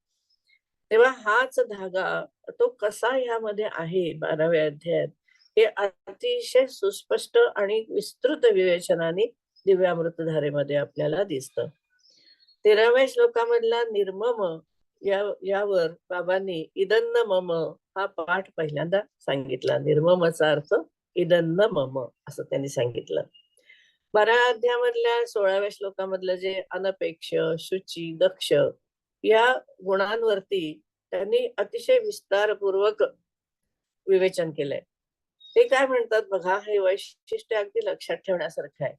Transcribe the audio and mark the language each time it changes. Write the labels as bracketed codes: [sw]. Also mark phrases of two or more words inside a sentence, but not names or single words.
[mr] तेव्हा हाच धागा तो कसा ह्यामध्ये आहे 12व्या अध्यायात, हे अतिशय सुस्पष्ट आणि विस्तृत विवेचनाने दिव्यामृतधारेमध्ये आपल्याला दिसतं. 13व्या श्लोकामधला निर्मम यावर बाबांनी [sa] इदन्न मम [mr] हा पाठ पहिल्यांदा सांगितला. निर्ममचा अर्थ [sa] इदन्न मम [mr] असं त्यांनी सांगितलं. 12व्या अध्यायामधल्या 16व्या श्लोकामधलं जे अनपेक्ष, शुची, दक्ष या गुणांवरती त्यांनी अतिशय विस्तारपूर्वक विवेचन केलंय. ते काय म्हणतात बघा, हे वैशिष्ट्य अगदी लक्षात ठेवण्यासारखं आहे.